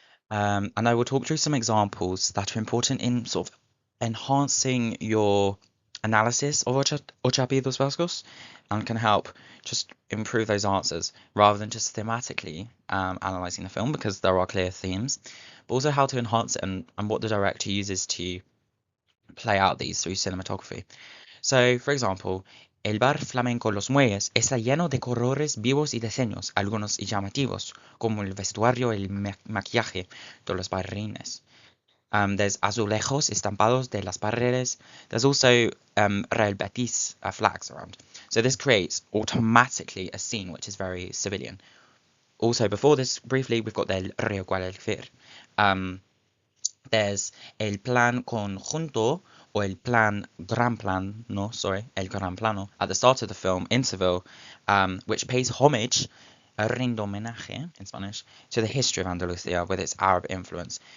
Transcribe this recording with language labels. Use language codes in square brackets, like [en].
[en] And I will talk through some examples that are important in sort of enhancing your analysis of Ocho Apellidos Vascos and can help just improve those answers rather than just thematically analyzing the film because there are clear themes, but also how to enhance it and what the director uses to play out these through cinematography. So, for example, [es] el bar flamenco Los Muelles está lleno de colores vivos y diseños, algunos llamativos, como el vestuario y el maquillaje de los bailarines. [en] There's [es] azulejos estampados de las paredes. [en] There's also Real Betis flags around. So this creates automatically a scene which is very civilian. Also, before this, briefly, we've got the Rio Guadalquivir. There's [es] el plan conjunto [en] or [es] el plan gran plan, [en] no, sorry, [es] el gran plano [en] at the start of the film in Seville, which pays homage, [es] rinde homenaje [en] in Spanish, to the history of Andalusia with its Arab influence.